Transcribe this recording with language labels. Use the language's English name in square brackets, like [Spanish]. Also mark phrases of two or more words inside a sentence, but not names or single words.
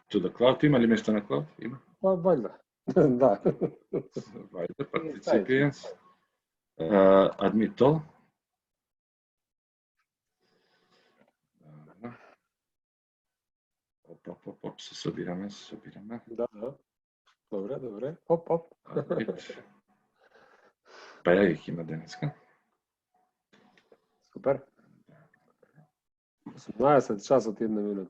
[English] To the cloud, [Macedonian] има ли место на cloud? Има. Па, вајда. Да. Вајда, [English] participants. Admit all. [Macedonian] Оп, се собираме. Да. Добре. Оп. Па ја их има денеска. Супер. 18 часот 1 минута.